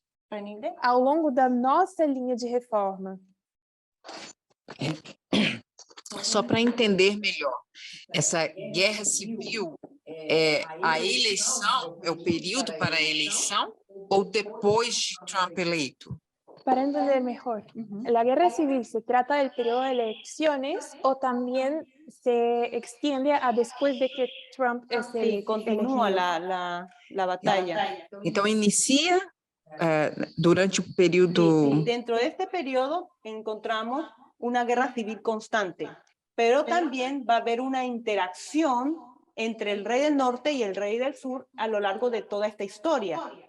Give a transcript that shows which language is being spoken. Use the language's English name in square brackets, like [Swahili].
[Portuguese] Renilde. ao longo da nossa linha de reforma. Só para entender melhor, essa guerra civil é a eleição, é o período para a eleição ou depois de Trump eleito? [Spanish] Para entender mejor, la guerra civil se trata del periodo de elecciones o también se extiende a después de que Trump es Sí, continúa elegido. la batalla. [Portuguese] Então, inicia durante o período... [Spanish] Y dentro de este periodo encontramos una guerra civil constante. pero también va a haber una interacción entre el rey del norte y el rey del sur a lo largo de toda esta historia.